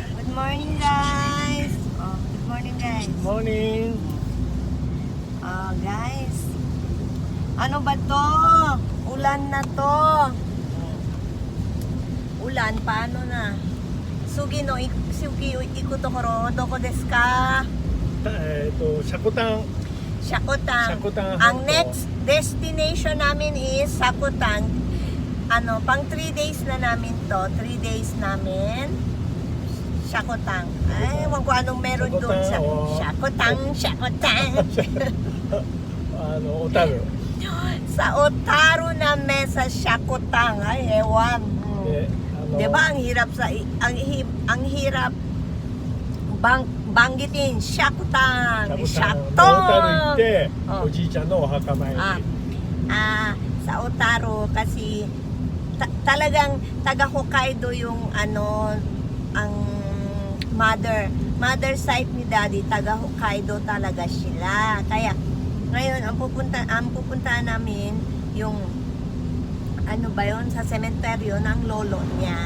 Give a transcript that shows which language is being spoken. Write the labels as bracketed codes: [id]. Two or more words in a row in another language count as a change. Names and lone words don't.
[en] morning guys. Good morning guys. Morning. [tl] Guys. Ano ba to? Ulan na to. Ulan, paano na? [ja] 次の行くところどこですか? Sakutang. Sakutang. Sakutang [tl] Ang Hanto. [en] next destination [tl] namin is Sakutang. Pang 3 days na namin to. 3 days namin. Sakutang. Ay, ewan ko anong meron doon sa Sakutang. Otaru. Sa Otaru namin sa Sakutang. Ay, ewan. Diba ang hirap ang hirap banggitin Sakutang. Otaru Sakutang. [ja] 行って、 Oh. おじいちゃんのお墓参り。 [tl] Sa Otaru kasi talagang taga Hokkaido yung ang [en] mother side [tl] ni Daddy, taga Hokkaido talaga sila. Kaya ngayon ang pupuntahan namin yung sa sementeryo ng lolo niya.